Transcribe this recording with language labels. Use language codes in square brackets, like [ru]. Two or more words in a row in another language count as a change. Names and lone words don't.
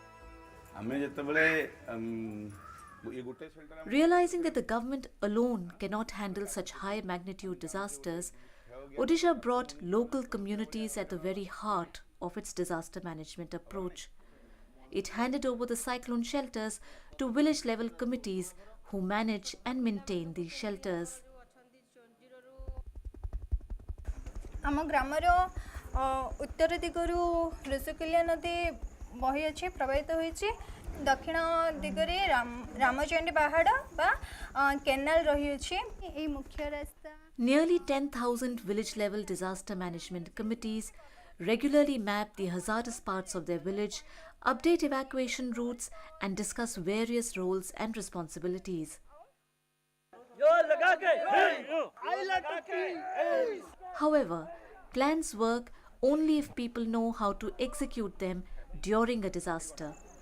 [en] Realizing that the government alone cannot handle such high magnitude disasters, Odisha brought local communities at the very heart of its disaster management approach. It handed over the cyclone shelters to village level committees who manage and maintain these shelters. [or] ଆମ ଗ୍ରାମର ଉତ୍ତର ଦିଗରୁ ଋଷିକୁଲ୍ୟା ନଦୀ ବହି ଅଛି ପ୍ରବାହିତ ହେଉଛି ଦକ୍ଷିଣ ଦିଗରେ ରାମଚଣ୍ଡୀ ପାହାଡ଼ ବା କେନାଲ ରହି ଅଛି ଏ ମୁଖ୍ୟ ରାସ୍ତା. [en] Nearly 10,000 village level disaster management committees regularly map the hazardous parts of their village, update evacuation routes and discuss various roles and responsibilities. However, plans work only if people know how to execute them during a disaster.